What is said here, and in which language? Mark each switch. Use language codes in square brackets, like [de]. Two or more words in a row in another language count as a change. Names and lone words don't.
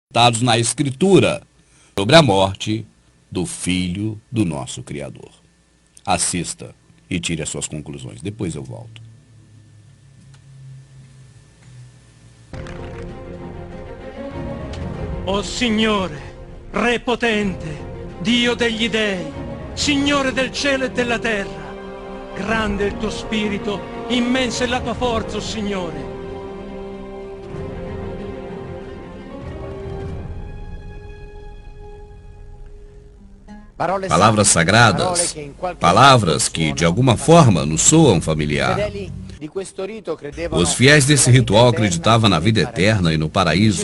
[pt] citados na Escritura sobre a morte do Filho do nosso Criador. Assista e tire as suas conclusões. Depois eu volto. [it] O Signore, Re potente, Dio degli dei, Signore del cielo e della terra, grande è il tuo spirito, immensa è la tua forza, o Signore. [pt] Palavras sagradas, palavras que de alguma forma nos soam familiar. Os fiéis desse ritual acreditavam na vida eterna e no paraíso.